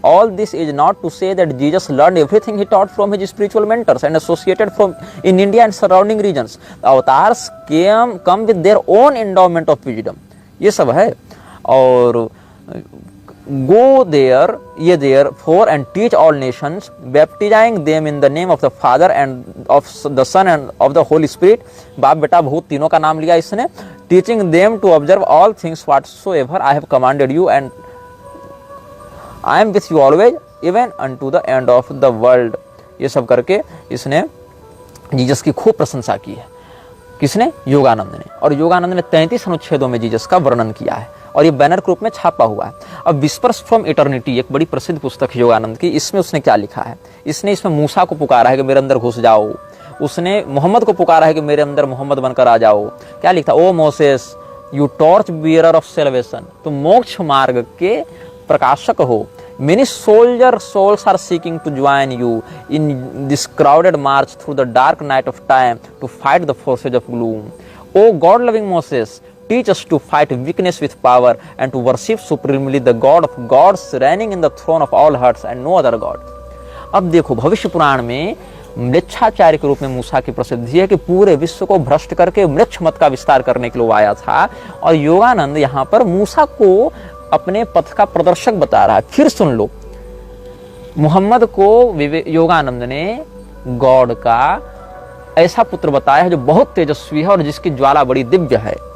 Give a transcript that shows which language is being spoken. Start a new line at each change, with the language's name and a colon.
English: All this is not to say that Jesus learn everything he taught from his spiritual mentors and associated from in India and surrounding regions. Avatars come with their own endowment of wisdom,
Hindi: ये सब है।
English: और go there for and teach all nations, baptizing them in the name of the Father and of the Son and of the Holy Spirit।
Hindi: बाप बेटा भूत तीनों का नाम लिया इसने।
English: teaching them to observe all things whatsoever I have commanded you, and I am with you always even unto the end of the world।
Hindi: ये सब करके इसने जीसस की खूब प्रशंसा की है। किसने? योगानंद ने। और योगानंद ने 33 अनुच्छेदों में जीसस का वर्णन किया है और ये बैनर के रूप में छापा हुआ है। अब विस्पर्स फ्रॉम इटर्निटी एक बड़ी प्रसिद्ध पुस्तक है योगानंद की, इसमें उसने क्या लिखा है? इसने इसमें मूसा को पुकारा है कि मेरे अंदर घुस जाओ, उसने मोहम्मद को पुकारा है कि मेरे अंदर मोहम्मद बनकर आ जाओ। क्या लिखा?
English: O Moses you torch bearer of salvation,
Hindi: तुम मोक्ष मार्ग के प्रकाशक हो।
English: Many souls are seeking to join you in this crowded march through the dark night of time to fight the forces of gloom. O God-loving Moses, teach us to fight weakness with power and to worship supremely the God of gods reigning in the throne of all hearts and no other God.
Hindi: अब देखो भविष्य पुराण में मृक्षाचार्य के रूप में मूसा की प्रसिद्धि है कि पूरे विश्व को भ्रष्ट करके मृक्ष मत का विस्तार करने के लिए वो आया था, और योगानंद यहाँ पर मूसा को अपने पथ का प्रदर्शक बता रहा है। फिर सुन लो, मोहम्मद को योगानंद ने गॉड का ऐसा पुत्र बताया है जो बहुत तेजस्वी है और जिसकी ज्वाला बड़ी दिव्य है।